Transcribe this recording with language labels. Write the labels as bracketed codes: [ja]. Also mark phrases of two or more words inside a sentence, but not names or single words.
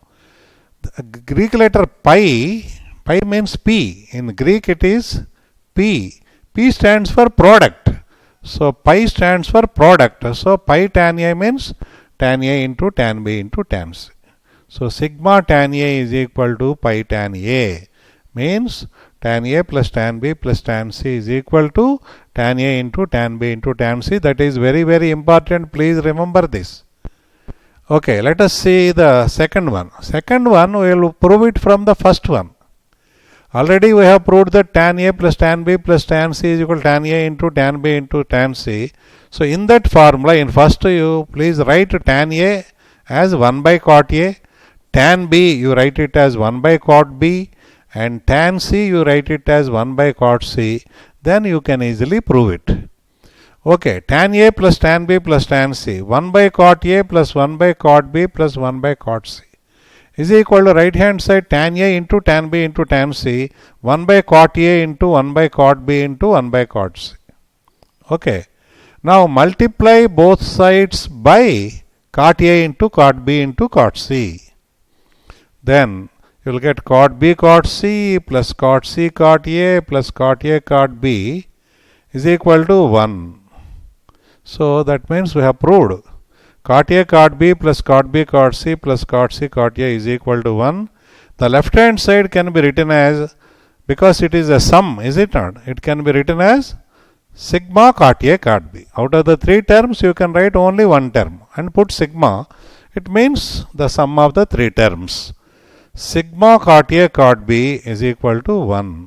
[en] The Greek letter pi means P. In Greek it is P. P stands for product. So pi stands for product. So pi tan A means tan A into tan B into tan C. So sigma tan A is equal to pi tan A. Means tan A plus tan B plus tan C is equal to tan A into tan B into tan C. That is very, very important. Please remember this. Okay, let us see the second one. Second one, we will prove it from the first one. Already we have proved that tan A plus tan B plus tan C is equal to tan A into tan B into tan C. So in that formula, in first you please write tan A as 1 by cot A, tan B you write it as 1 by cot B, and tan C you write it as 1 by cot C. Then you can easily prove it. Okay, tan A plus tan B plus tan C, 1 by cot A plus 1 by cot B plus 1 by cot C is equal to right hand side tan A into tan B into tan C, 1 by cot A into 1 by cot B into 1 by cot C. Okay. Now multiply both sides by cot A into cot B into cot C. Then you will get cot B cot C plus cot C cot A plus cot A cot B is equal to 1. So that means we have proved cot A cot B plus cot B cot C plus cot C cot A is equal to 1. The left hand side can be written as, because it is a sum, is it not? It can be written as sigma cot A cot B. Out of the three terms you can write only one term and put sigma. It means the sum of the three terms. sigma cot A cot B is equal to 1.